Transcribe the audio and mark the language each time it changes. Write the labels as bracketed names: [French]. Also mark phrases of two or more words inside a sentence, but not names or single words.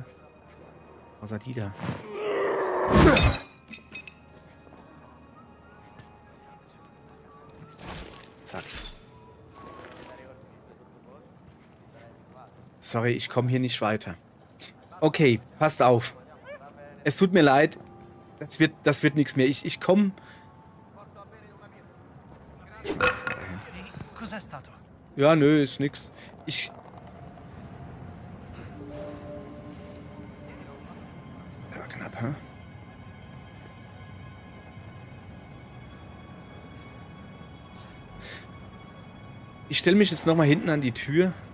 [German] Außer die da. Zack. Sorry, ich komme hier nicht weiter. Okay, passt auf. Es tut mir leid. Das wird nichts mehr. Ich komme. [Italian] Ehi, cos'è stato? [German] Ja, nö, ist nix. Der war knapp, hä? Ich stelle mich jetzt nochmal hinten an die Tür.